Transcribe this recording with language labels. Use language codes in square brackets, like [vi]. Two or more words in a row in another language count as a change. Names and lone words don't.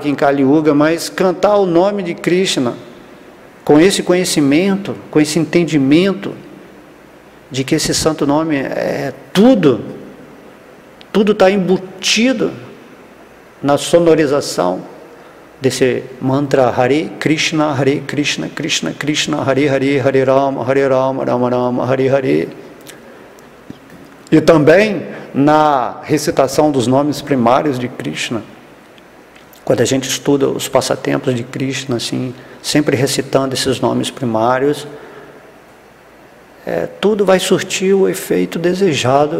[pt] em Kali Yuga, mas cantar o nome de Krishna, com esse conhecimento, com esse entendimento de que esse santo nome é tudo está embutido na sonorização desse mantra [sa] हरे कृष्ण, कृष्ण कृष्ण, हरे हरे, हरे राम, राम राम, हरे हरे. [pt] E também na recitação dos nomes primários de Krishna. Quando a gente estuda os passatempos de Krishna, assim, sempre recitando esses nomes primários, tudo vai surtir o efeito desejado